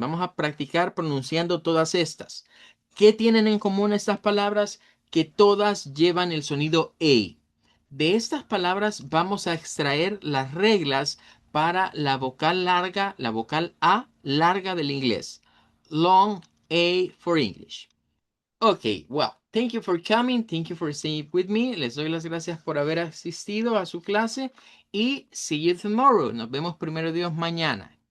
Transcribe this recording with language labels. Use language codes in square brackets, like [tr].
[es] Vamos a practicar pronunciando todas estas. ¿Qué tienen en común estas palabras? Que todas llevan el sonido A. De estas palabras vamos a extraer las reglas para la vocal larga, la vocal A larga del inglés. [en] Long A for English. Ok, well, thank you for coming. Thank you for staying with me. [es] Les doy las gracias por haber asistido a su clase y [en] see you tomorrow. [es] Nos vemos primero Dios mañana.